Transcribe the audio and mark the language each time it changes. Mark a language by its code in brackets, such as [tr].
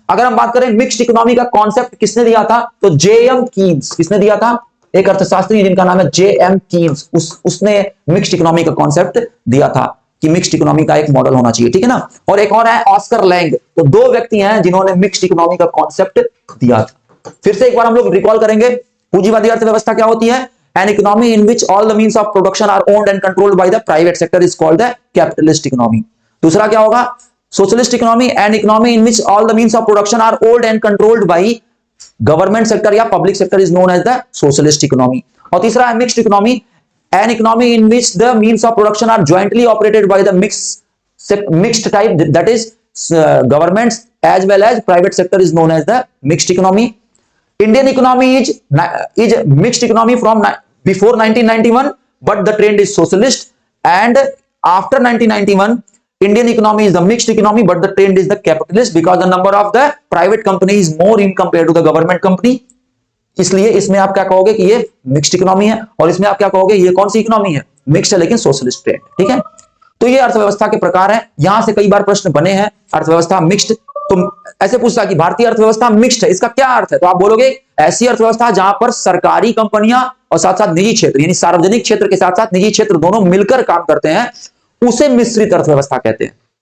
[hi] अगर हम बात करें मिक्स्ड इकोनॉमी का कॉन्सेप्ट किसने दिया था, तो जेएम कीन्स, किसने दिया था, एक अर्थशास्त्री जिनका नाम है जेएम कीन्स, उसने मिक्स्ड इकोनॉमी का कॉन्सेप्ट दिया था कि मिक्स्ड इकोनॉमी का एक मॉडल होना चाहिए। ठीक है ना। और एक और है ऑस्कर लैंग। तो दो व्यक्ति हैं जिन्होंने मिक्स्ड इकोनॉमी का कॉन्सेप्ट दिया था। फिर से एक बार हम लोग रिकॉल करेंगे, पूंजीवादी अर्थव्यवस्था क्या होती है, [en] an economy in which all the means of production are owned and controlled by the private sector is called the capitalist economy। [hi] दूसरा क्या होगा, [en] socialist economy, an economy in which all the means of production are owned and controlled by government sector या public sector is known as the socialist economy। [hi] और तीसरा है [en] mixed economy, an economy in which the means of production are jointly operated by the mixed type, that is governments as well as private sector is known as the mixed economy। Indian economy is mixed economy from before 1991, but the trend is socialist, and after 1991 Indian economy is the mixed economy, but the trend is the capitalist because the number of the private company is more in compared to the government company। [hi] इसलिए इसमें आप क्या कहोगे कि ये mixed economy है, और इसमें आप क्या कहोगे ये कौन सी इकोनॉमी है, मिक्स्ड है लेकिन सोशलिस्ट ट्रेंड। ठीक है। तो ये अर्थव्यवस्था के प्रकार हैं। यहां से कई बार प्रश्न बने हैं, अर्थव्यवस्था मिक्स्ड, तो ऐसे पूछता कि भारतीय अर्थव्यवस्था मिक्स्ड है, इसका क्या अर्थ है, तो आप बोलोगे ऐसी अर्थव्यवस्था जहां पर सरकारी कंपनियां और साथ साथ निजी क्षेत्र, यानी सार्वजनिक क्षेत्र के साथ साथ निजी क्षेत्र दोनों मिलकर काम करते हैं, उसे मिश्रित अर्थव्यवस्था कहते हैं।